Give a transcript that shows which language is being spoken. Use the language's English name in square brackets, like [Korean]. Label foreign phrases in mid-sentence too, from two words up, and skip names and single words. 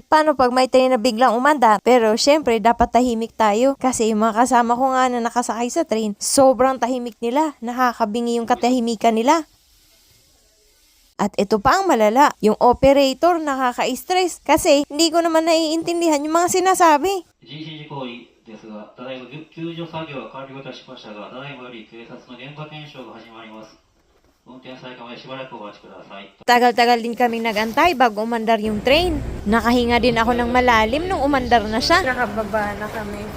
[Filipino] Paano pag may train na biglang umanda? Pero syempre, dapat tahimik tayo. Kasi yung mga kasama ko nga na nakasakay sa train, sobrang tahimik nila. Nakakabingi yung katahimikan nila. At ito pa ang malala, yung operator nakaka-stress kasi hindi ko naman naiintindihan yung mga sinasabi. [Japanese] 人身事故ですが、ただいま救助作業が完了いたしましたが、ただいまより警察の現場検証が始まります。運転再開までしばらくお待ちください。 [Filipino] Tagal-tagal din kaming nagantay bago umandar yung train. Nakahinga din ako ng malalim nung umandar na siya. Nakababa na kami.